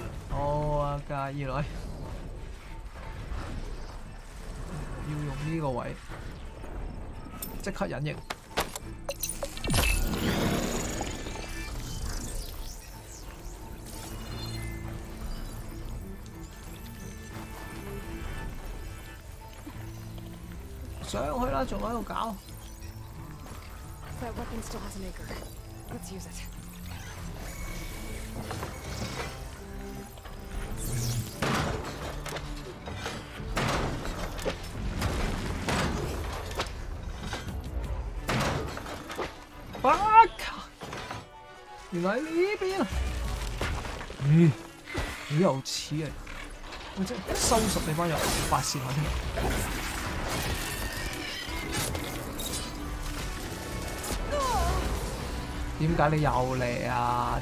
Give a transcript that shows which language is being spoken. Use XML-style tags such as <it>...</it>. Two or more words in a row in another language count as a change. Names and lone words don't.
<yue>哦啊，原來要用呢個位，即刻隱形。上去啦，仲喺度搞。</yue> <en>That weapon still has an anchor. Let's use it. Fuck！</en> <yue>原來喺呢邊啊！咦，好有似啊！我真係收拾你班人發泄下添。點解你又嚟啊？</yue>